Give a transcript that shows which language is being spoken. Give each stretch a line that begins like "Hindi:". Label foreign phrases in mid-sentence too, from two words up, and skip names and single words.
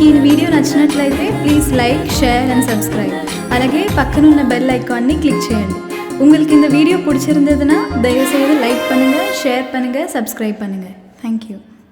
Telugu: వీడియో నచ్చినట్లయితే
English: please like, share and subscribe.
Telugu: అలాగే పక్కనున్న
English: bell iconai click
Telugu: చేయండి.
Tamil: உங்களுக்கு இந்த வீடியோ பிடிச்சிருந்ததுன்னா தயவுசெய்து லைக் பண்ணுங்கள், ஷேர் பண்ணுங்கள், சப்ஸ்கிரைப் பண்ணுங்கள்.
English: Thank you.